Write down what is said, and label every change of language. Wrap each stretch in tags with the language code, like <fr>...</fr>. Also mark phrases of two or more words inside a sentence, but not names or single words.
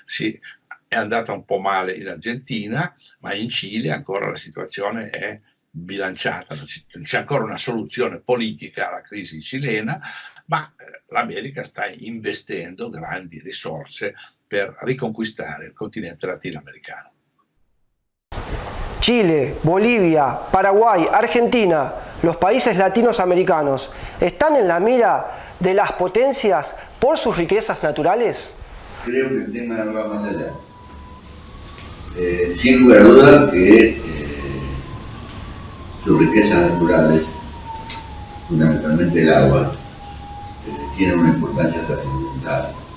<it>è andata un po' male in Argentina, ma in Cile ancora la situazione è bilanciata, non c'è ancora una soluzione politica alla crisi cilena, ma l'America sta investendo grandi risorse per riconquistare il continente latinoamericano.</it> <es>Chile, Bolivia, Paraguay, Argentina, los países latinoamericanos, ¿están en la mira de las potencias por sus riquezas naturales? Creo que el tema va más allá. Sin lugar a dudas que sus riquezas naturales, fundamentalmente el agua, tienen una importancia trascendental.</es>